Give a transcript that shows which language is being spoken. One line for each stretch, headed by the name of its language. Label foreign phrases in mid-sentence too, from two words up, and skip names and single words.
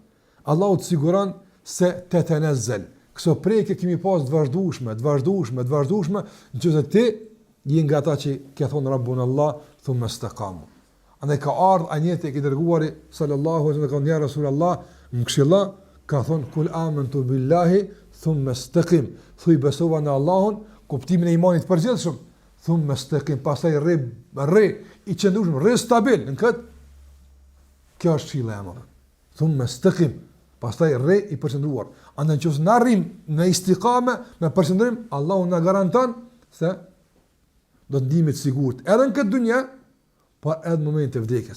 Albanian: Allahu të siguron se te tenazzel. Këso prekje kemi pas të vazhdueshme, nëse ti je nga ata që ke thonë
Arabic: ربنا الله ثم استقاموا.
Albanian: Andaj ka ardhur ajeti i dërguari
Arabic: صلى الله عليه وسلم يا رسول الله,
Albanian: më këshilla ka thonë
Arabic: قل آمنت بالله ثم استقم.
Albanian: Thuaj besova në Allahun, kuptimin e imanit përgjithshëm.
Arabic: ثم استقم,
Albanian: pastaj rri i qëndrueshëm, rri stabil në këtë. Kjo është filla e madhe.
Arabic: ثم استقم,
Albanian: pastaj rri i përqendruar. Andaj nëse na rrim në istiqame, me përqendrim, Allahu na garanton se do të ndihemi të sigurt edhe në këtë dunjë, por edhe në momentin e vdekjes.